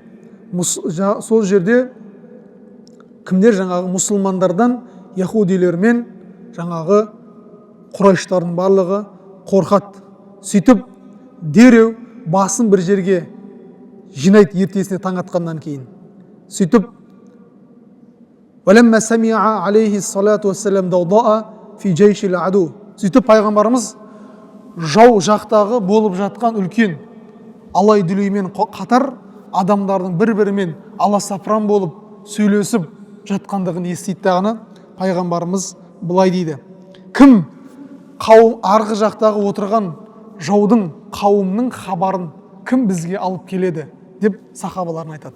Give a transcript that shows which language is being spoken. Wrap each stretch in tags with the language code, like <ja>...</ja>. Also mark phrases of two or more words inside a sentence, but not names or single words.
<kk>Сол жерде кімдер? Жаңағы мұсылмандардан яхудилер мен жаңағы Құрайштардың барлығы қорқады. Сөйтіп дереу басын бір жерге жинайды ертесіне таң атқаннан кейін.</kk> <ar>Сөйтіп وَلَمَّا سَمِعَ عَلَيْهِ الصَّلَاةُ وَالسَّلَامُ دَوْضَاءَ فِي جَيْشِ الْعَدُوِّ.</ar> <kk>Сөйтіп пайғамбарымыз жау жақтағы болып жатқан үлкен алай-дүлеймен қатар адамдардың бір-бірімен аласапыран болып сөйлесіп жатқандығын естиді дағыны. Пайғамбарымыз былай дейді: кім қауым арғы жақтағы отырған жаудың қауымның хабарын кім бізге алып келеді деп сахабаларына айтады.</kk>